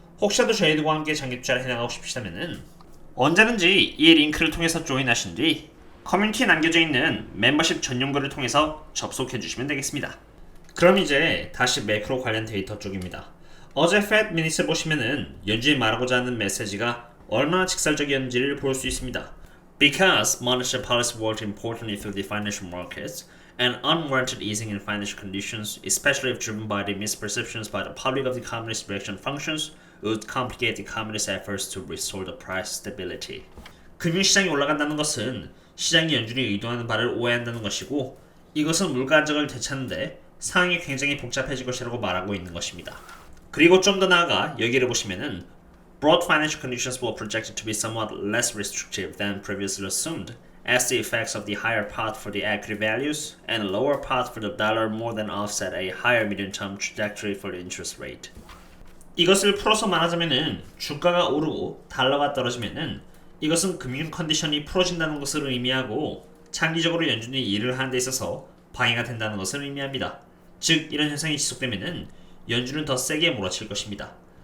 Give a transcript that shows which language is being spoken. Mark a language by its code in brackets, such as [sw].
[ko] 혹시라도 저희들과 함께 장기 투자를 해나가고 싶으시다면은 언제든지 이 링크를 통해서 조인하신 뒤 커뮤니티에 남겨져 있는 멤버십 전용글을 통해서 접속해 주시면 되겠습니다. 그럼 이제 다시 매크로 관련 데이터 쪽입니다. 어제 Fed 미니스 보시면은 연준이 말하고자 하는 메시지가 얼마나 직설적이었는지를 볼 수 있습니다. [en] Because monetary policy worked importantly through the financial markets, and unwarranted easing in financial conditions, especially if driven by the misperceptions by the public of the communist reaction functions, would complicate the communist efforts to restore the price stability. [ko] 금융시장이 올라간다는 것은 시장이 연준이 의도하는 바를 오해한다는 것이고, 이것은 물가 안정을 되찾는데 상황이 굉장히 복잡해질 것이라고 말하고 있는 것입니다. 그리고 좀 더 나아가 여기를 보시면은 [en] Broad financial conditions were projected to be somewhat less restrictive than previously assumed, as the effects of the higher path for the equity values and lower path for the dollar more than offset a higher medium-term trajectory for the interest rate. [ko] 이것을 풀어서 말하자면은 주가가 오르고 달러가 떨어지면은 이것은 금융 컨디션이 풀어진다는 것을 의미하고, 장기적으로 연준이 일을 하는 데 있어서 방해가 된다는 것을 의미합니다. 즉 이런 현상이 지속되면은 연준은 더 세게 몰아칠 것입니다.